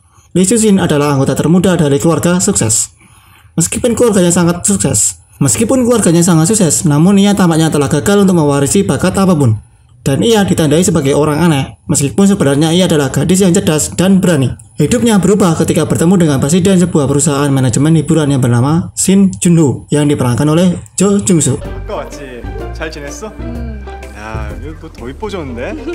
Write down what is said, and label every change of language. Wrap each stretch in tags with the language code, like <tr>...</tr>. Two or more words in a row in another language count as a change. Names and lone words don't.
<id>Lee Soo-shin adalah anggota termuda dari keluarga sukses. Meskipun keluarganya sangat sukses, namun ia tampaknya telah gagal untuk mewarisi bakat apapun. Dan ia ditandai sebagai orang aneh, meskipun sebenarnya ia adalah gadis yang cerdas dan berani. Hidupnya berubah ketika bertemu dengan presiden sebuah perusahaan manajemen hiburan yang bernama Shin Jun-ho yang diperankan oleh Jo Jung Suk.</id> <ko>아까 왔지? 잘 지냈어? 야, 여기 또 더 이뻐졌는데?</ko>